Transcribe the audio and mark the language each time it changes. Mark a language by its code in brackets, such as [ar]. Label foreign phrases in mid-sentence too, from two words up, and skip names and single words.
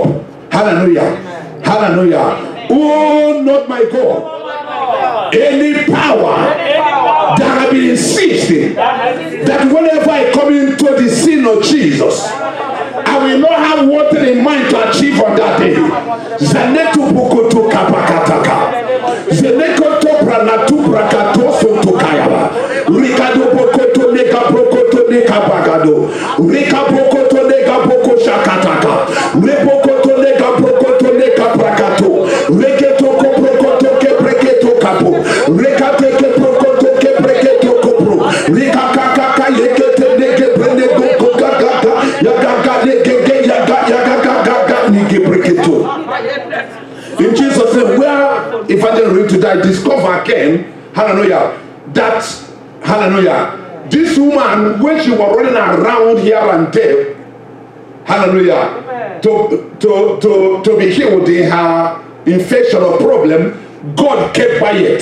[en] Hallelujah. Hallelujah. Oh, not my God. Any power that have been insisting that whenever I come into the sin of Jesus, I will not have what in mind to achieve on that day. Zanetu bukutu kapakataka. Zenekoto pranatu brakato sotukayaba. Rikado bokoto neka brokoto neka bagado. Rika bokoto neka boko shakataka. Rebokoto neka brokoto neka brakato. Reketo ko brokoto ke breketo kapo. Rekate ke brokoto ke breketo kopro. Rika kakaka yekete neke brenego kokaka. In Jesus' name, where Evangelist read today, discover again, hallelujah, that, hallelujah, this woman, when she was running around here and there, hallelujah, to be healed in her infection or problem, God kept quiet.